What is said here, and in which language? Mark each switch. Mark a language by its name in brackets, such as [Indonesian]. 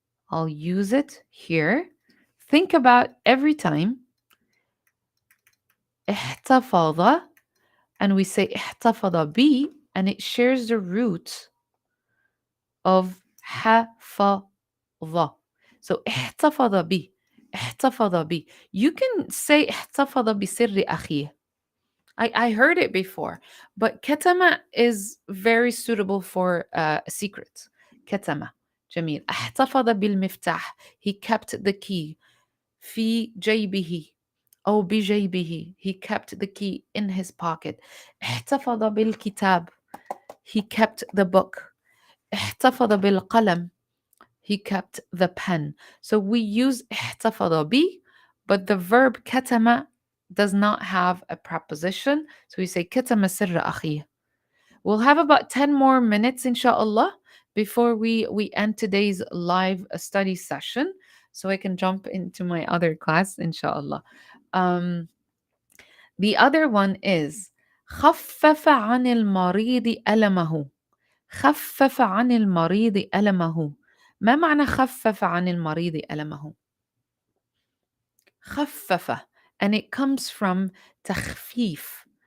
[English] I'll use it here. Think about every time احتفظ, and we say [Arabic] احتفظ بي, [English] and it shares the root of حفظ. [Arabic] So احتفظ بي, احتفظ بي. [English] You can say [Arabic] احتفظ بسر أخيه. [English] I heard it before, but كتم is very suitable for a secret. [Arabic] كتم. جميل. احتفظ بالمفتاح. [English] He kept the key. [Arabic] في جيبه أو بجيبه. [English] He kept the key in his pocket. [Arabic] احتفظ بالكتاب. [English] He kept the book. [Arabic] احتفظ بالقلم. [English] He kept the pen. So we use [Arabic] احتفظ بي, [English] but the verb كتم does not have a preposition. So we say [Arabic] كتم سر أخيه. [English] We'll have about 10 more minutes, inshallah, before we end today's live study session, so I can jump into my other class, inshallah. [Arabic] The other one is خفف عن المريض ألمه. خفف عن المريض ألمه. ما معنى خفف عن المريض ألمه؟ خفف, [English] and it comes from [Arabic] تخفيف.